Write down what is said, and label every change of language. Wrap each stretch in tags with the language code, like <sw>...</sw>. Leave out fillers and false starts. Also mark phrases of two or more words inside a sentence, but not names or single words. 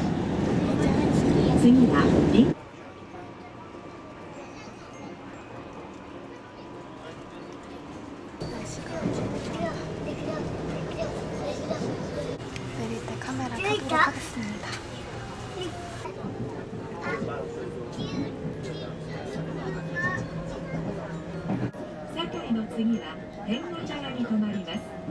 <ja>次は</ja> <ko>내릴 때 카메라 켜도록 하겠습니다.</ko> <ja>堺の次は렌가차야に停まります。</ja>